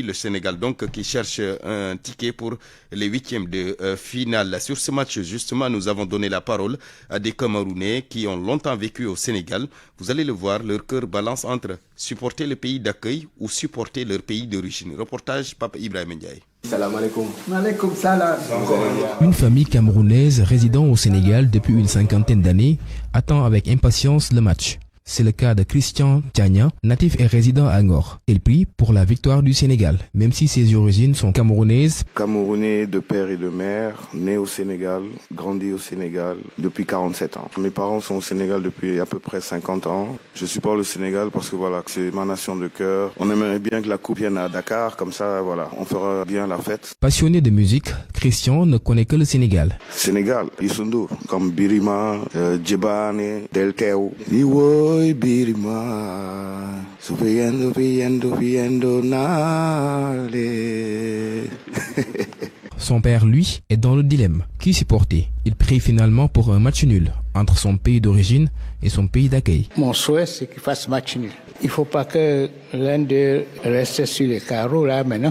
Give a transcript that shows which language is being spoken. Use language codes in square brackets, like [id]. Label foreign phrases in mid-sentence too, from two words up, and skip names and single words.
[fr] Le Sénégal donc qui cherche un ticket pour les huitièmes de finale. Sur ce match justement, nous avons donné la parole à des Camerounais qui ont longtemps vécu au Sénégal. Vous allez le voir, leur cœur balance entre supporter le pays d'accueil ou supporter leur pays d'origine. Reportage Papa Ibrahim Ndiaye. [ar] سلام عليكم. عليكم سلام. [fr] Une famille camerounaise résidant au Sénégal depuis une cinquantaine d'années attend avec impatience le match. C'est le cas de Christian Tiagna, natif et résident à Ngor. Il prie pour la victoire du Sénégal, même si ses origines sont camerounaises. Camerounais de père et de mère, né au Sénégal, grandi au Sénégal depuis 47 ans. Mes parents sont au Sénégal depuis à peu près 50 ans. Je supporte le Sénégal parce que voilà, c'est ma nation de cœur. On aimerait bien que la coupe vienne à Dakar, comme ça voilà, on fera bien la fête. Passionné de musique, Christian ne connaît que le Sénégal. Sénégal, Youssou Ndour, comme Birima, Djebane, Delteo, Iwo. Birima, Son père, lui, est dans le dilemme. Qui supporter? Il prie finalement pour un match nul entre son pays d'origine et son pays d'accueil. Mon souhait, c'est qu'il fasse match nul. Il ne faut pas que l'un d'eux reste sur les carreaux là maintenant.